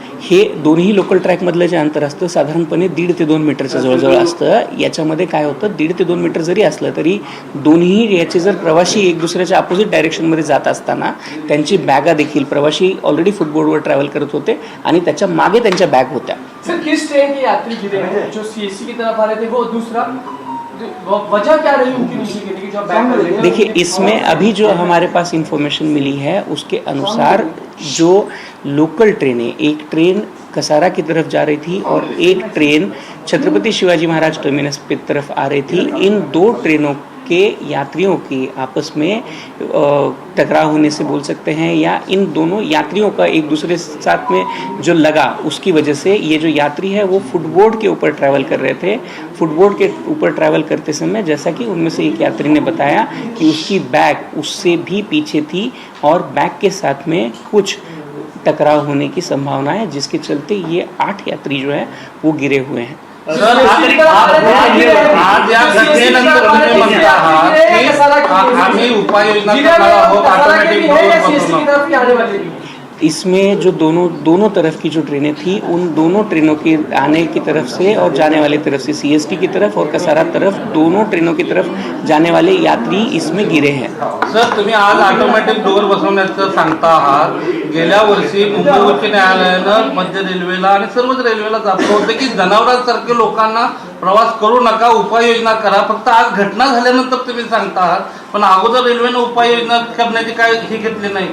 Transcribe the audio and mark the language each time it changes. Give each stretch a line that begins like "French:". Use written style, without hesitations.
Marathi: हे दोन्ही लोकल ट्रॅकमधलं जे अंतर असतं साधारणपणे 1.5 ते 2 मीटरचं जवळजवळ असतं. याच्यामध्ये काय होतं, 1.5 ते 2 मीटर जरी असलं तरी दोन्ही याचे जर प्रवासी एक दुसऱ्याच्या अपोजिट डायरेक्शनमध्ये जात असताना त्यांची बॅगा देखील, प्रवासी ऑलरेडी फुटबोर्डवर ट्रॅव्हल करत होते आणि त्याच्या मागे त्यांच्या बॅग होत्या.
Hindi: सर किस ट्रेन के यात्री गिरे हैं? जो सीएससी की तरफ आ रहे थे वो, दूसरा वजह क्या रही उनकी नीचे गिरने की जो बैग? देखिए, इसमें अभी जो हमारे पास इंफॉर्मेशन मिली है उसके अनुसार जो लोकल ट्रेन है, एक ट्रेन कसारा की तरफ जा रही थी और एक ट्रेन छत्रपति शिवाजी महाराज टर्मिनस की तरफ आ रही थी. इन 2 ट्रेनों के यात्रियों की आपस में टकराव होने से बोल सकते हैं, या इन दोनों यात्रियों का एक दूसरे साथ में जो लगा उसकी वजह से ये जो यात्री है वो फुटबोर्ड के ऊपर ट्रैवल कर रहे थे। फुटबोर्ड के ऊपर ट्रैवल करते समय जैसा कि उनमें से एक यात्री ने बताया कि उसकी बैग उससे भी पीछे थी और बैग के साथ में कुछ टकराव होने की संभावना है, जिसके चलते ये 8 यात्री जो है वो गिरे हुए हैं।
Marathi: सर आज या घटनेनंतर तुम्ही म्हणता आहात की आम्ही उपाययोजना करणार आहोत ऑटोमॅटिक डोअर बसवणार।
Hindi: इसमें जो दोनों तरफ की जो ट्रेनें थी उन दोनों ट्रेनों के आने की तरफ से और जाने वाली तरफ से CST की तरफ और कसारा तरफ दोनों ट्रेनों की तरफ जाने वाले यात्री इसमें गिरे हैं।
Marathi: सर तुम्ही आज ऑटोमॅटिक डोअर बसवण्याचं सांगता आहात। गेल्या वर्षी मुंबई उच्च न्यायालयानं मध्य रेल्वेला आणि सर्वच रेल्वेला जातो होते की जनावरांसारखे लोकांना प्रवास करू नका, उपाययोजना करा। फक्त आज घटना झाल्यानंतर तुम्ही सांगता आहात, पण अगोदर रेल्वेनं उपाययोजना करण्याची काय हे घेतली नाही।